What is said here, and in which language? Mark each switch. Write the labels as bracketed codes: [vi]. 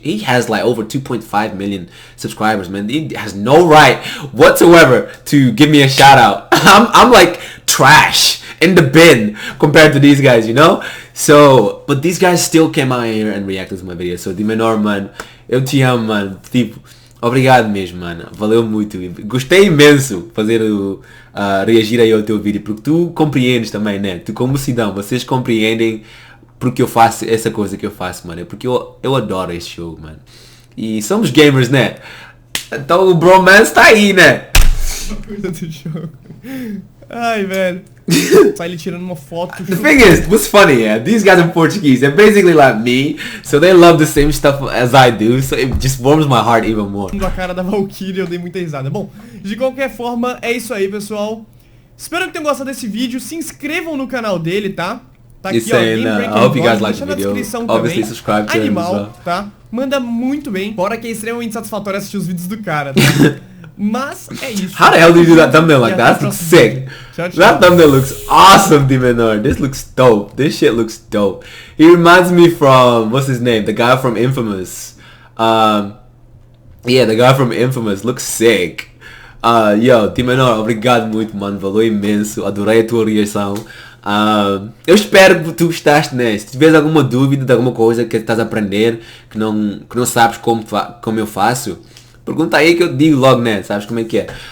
[en] He has like over 2.5 million subscribers, man. He has no right whatsoever to give me a shout out. I'm like trash in the bin compared to these guys, you know? So, but these guys still came out here and reacted to my video. [pt] So, DMENOR, mano, eu te amo, mano. Tipo, obrigado mesmo, mano. Valeu muito. Gostei imenso fazer reagir aí ao teu vídeo, porque tu compreendes também, né? Tu como Sidão, vocês compreendem porque eu faço essa coisa que eu faço, mano. Porque eu adoro esse jogo, mano. E somos gamers, né? Então o bromance tá aí, né? Uma coisa do jogo. Ai, velho. Sai ele tirando uma foto. [en] The thing is, what's funny, yeah? These guys are Portuguese. They're basically like me, so they love the same stuff as I do, so it just warms my heart even more. [pt] A cara da Valkyria, eu dei muita risada. Bom, de qualquer forma, é isso aí, pessoal. Espero que tenham gostado desse vídeo. Se inscrevam no canal dele, tá? Tá aqui, ó, GameBreakerGod, deixa na descrição também. [en] Subscribe to [pt] Animal, [en] him as well. [pt] tá? Manda muito bem. Fora que é extremamente satisfatório assistir os vídeos do cara, tá? Mas é isso. [en] How the hell did you do that thumbnail like that? That looks sick. [pt] Tchau, tchau. [en] That thumbnail looks awesome, DMENOR. This looks dope. This shit looks dope. He reminds me from, what's his name? The guy from Infamous. Yeah, the guy from Infamous looks sick. [pt] Yo, DMENOR, obrigado muito, mano. Valeu imenso. Adorei a tua reação. Eu espero que tu gostaste, né? Se tiveres alguma dúvida de alguma coisa que estás a aprender, que não sabes como eu faço, pergunta aí que eu digo logo, né? Sabes como é que é?